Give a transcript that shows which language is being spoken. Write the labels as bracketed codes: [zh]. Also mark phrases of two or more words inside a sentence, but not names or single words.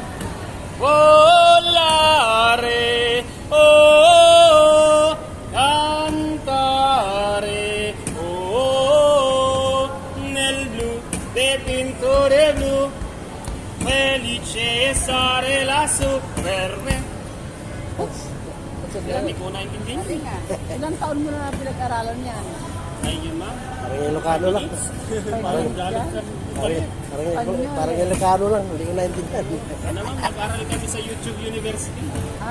[it] Volare, oh, cantare, oh, nel blu del pintore blu, felice essere lassù per me. [tl] Hindi ko naintindihan. Kasi nga, ilang taon mo na pinag-aralan yan? Ayun ma. Parang Ilocano lang. Parang galit ka. Parang Ilocano lang. Hindi ko naintindihan. Ano naman, mag-aral kami sa YouTube University. Ay,